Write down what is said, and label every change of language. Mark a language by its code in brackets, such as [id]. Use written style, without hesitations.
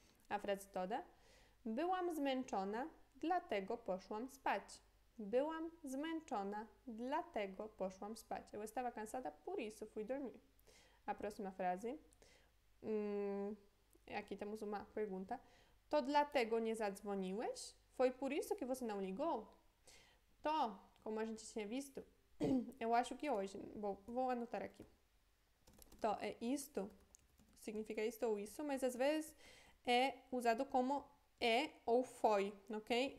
[pt] A frase toda, [pl] byłam zmęczona, dlatego poszłam spać. Byłam zmęczona, dlatego poszłam spać. [pt] Eu estava cansada, por isso fui dormir. A próxima frase. Aqui temos uma pergunta. [pl] To dlatego nie zadzwoniłeś? [pt] Foi por isso que você não ligou? To, como a gente tinha visto, eu acho que hoje, vou anotar aqui. To é isto, significa isto ou isso, mas às vezes é usado como é ou foi, ok?